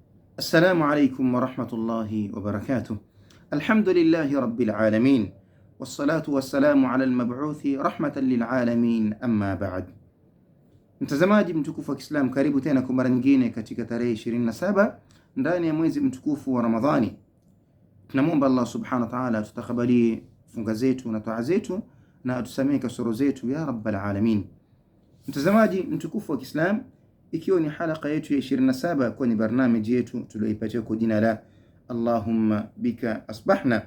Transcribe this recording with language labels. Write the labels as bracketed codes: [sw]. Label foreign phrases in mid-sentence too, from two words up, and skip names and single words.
[ar] السلام عليكم ورحمة الله وبركاته. الحمد لله رب العالمين والصلاة والسلام على المبعوث رحمة للعالمين أما بعد. [sw] Mtazamaji mtukufu wa Kiislamu, karibu tena kwa mara nyingine katika tarehe 27 ndani ya mwezi mtukufu wa Ramadhani. Tunamwomba [ar] الله سبحانه وتعالى [sw] atutakabalie funga zetu na taa zetu na atusamehe kasoro zetu [ar] يا رب العالمين. [sw] Mtazamaji mtukufu wa Kiislamu, ikiwa ni halaka yetu ya 27 kwenye barnamiji yetu tulioipatia kwa jina la Allahumma bika asbahna.